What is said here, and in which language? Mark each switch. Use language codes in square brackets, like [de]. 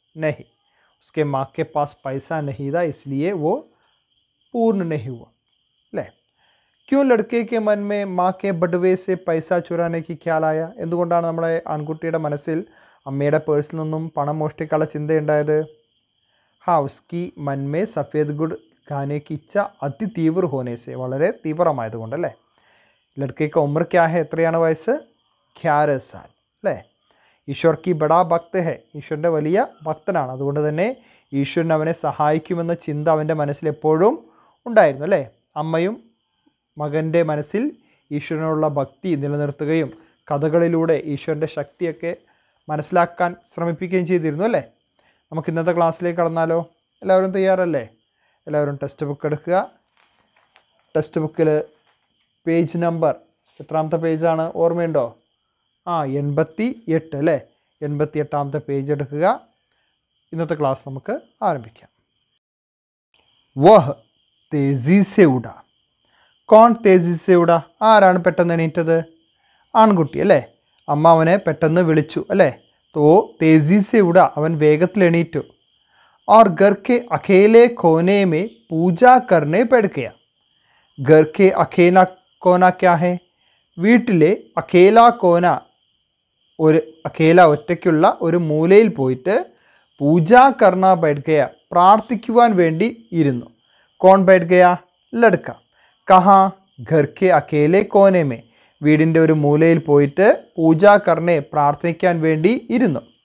[hi] नहीं, उसके माँ के पास पैसा नहीं था, इसलिए वो पूर्ण नहीं हुआ. ले क्यों लड़के के मन में माँ के बटवे से पैसा चुराने की ख्याल आया? [ml] എന്തുകൊണ്ടാണ് നമ്മുടെ ആൺകുട്ടിയുടെ മനസ്സിൽ അമ്മയുടെ പേഴ്സിൽ നിന്നും പണം മോഷ്ടിക്കാനുള്ള ചിന്തയുണ്ടായത്? [hi] हाँ, उसकी मन में सफ़ेद गुड़ खाने की इच्छा अति तीव्र होने से, [ml] വളരെ തീവ്രമായതുകൊണ്ട് അല്ലേ? [hi] लड़के का उम्र क्या है? [ml] എത്രയാണ് വയസ്സ്? [hi] 11 साल [ml] അല്ലേ? [hi] ഈശ്വർ കി ബഡാ ഭക്ത് ഹെ, [ml] ഈശ്വരൻ്റെ വലിയ ഭക്തനാണ്. അതുകൊണ്ട് തന്നെ ഈശ്വരൻ അവനെ സഹായിക്കുമെന്ന ചിന്ത അവൻ്റെ മനസ്സിൽ എപ്പോഴും ഉണ്ടായിരുന്നു അല്ലേ? അമ്മയും മകൻ്റെ മനസ്സിൽ ഈശ്വരനുള്ള ഭക്തി നിലനിർത്തുകയും കഥകളിലൂടെ ഈശ്വരൻ്റെ ശക്തിയൊക്കെ മനസ്സിലാക്കാൻ ശ്രമിപ്പിക്കുകയും ചെയ്തിരുന്നു അല്ലേ? നമുക്ക് ഇന്നത്തെ ക്ലാസ്സിലേക്ക് കടന്നാലോ? എല്ലാവരും തയ്യാറല്ലേ? എല്ലാവരും ടെക്സ്റ്റ് ബുക്ക് എടുക്കുക. ടെക്സ്റ്റ് ബുക്കിൽ പേജ് നമ്പർ എത്രാമത്തെ പേജാണ്? ഓർമ്മയുണ്ടോ? 88 അല്ലേ? 88ാമത്തെ പേജ് എടുക്കുക. ഇന്നത്തെ ക്ലാസ് നമുക്ക് ആരംഭിക്കാം. [hi] വഹ് തേസി സെ ഉഡ. കോൺ തേസി സെ ഉഡ? [ml] ആരാണ് പെട്ടെന്ന് എണീറ്റത്? ആൺകുട്ടി അല്ലേ? അമ്മ അവനെ പെട്ടെന്ന് വിളിച്ചു അല്ലേ? [hi] തോ തേസി സെ ഉഡ, [ml] അവൻ വേഗത്തിൽ എണീറ്റു. [hi] और घर के अकेले कोने में पूजा करने बैठ गया. घर के अकेला कोना क्या है? [ml] വീട്ടിലെ [hi] അഖേല കോന, [ml] ഒരു അഖേല ഒറ്റയ്ക്കുള്ള ഒരു മൂലയിൽ പോയിട്ട് [hi] പൂജാ കർണ ബൈഠ് ഗയ, [ml] പ്രാർത്ഥിക്കുവാൻ വേണ്ടി ഇരുന്നു. [hi] കോൺ ബൈഠ് ഗയ? ലഡ്ക. കഹാ? ഘർ കെ അഖേലെ കോനെ മേ, [ml] വീടിൻ്റെ ഒരു മൂലയിൽ പോയിട്ട് [hi] പൂജാ കർണെ, [ml] പ്രാർത്ഥിക്കാൻ വേണ്ടി ഇരുന്നു.